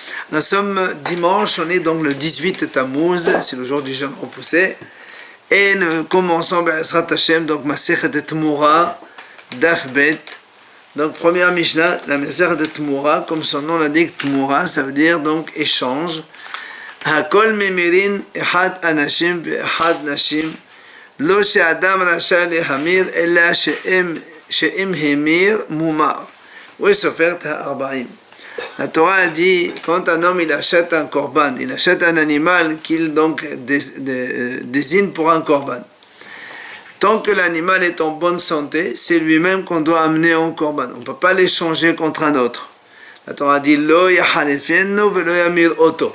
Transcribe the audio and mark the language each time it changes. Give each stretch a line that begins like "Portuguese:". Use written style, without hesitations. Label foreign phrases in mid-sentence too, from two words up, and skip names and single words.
French: Nous sommes dimanche, on est donc le 18 Tammuz, c'est le jour du jeûne repoussé. Et nous commençons
Hebrew: בעזרת השם,
French: donc Masechet Tmura,
Hebrew: דף בית.
French: Donc première Mishnah, la Masechet Tmura, comme son nom l'indique, Tmura, ça veut dire donc échange.
Hebrew: הכל ממירין אחד אנשים ואחד נשים, לא שאדם רשאי להמיר, אלא שאם המיר מומר. Oui, סופרת הארבעים.
French: La Torah dit, quand un homme il achète un korban, il achète un animal qu'il donc désigne pour un korban. Tant que l'animal est en bonne santé, c'est lui-même qu'on doit amener en korban. On ne peut pas l'échanger contre un autre. La Torah dit,
Hebrew: לא יחליפנו ולא ימיר אותו.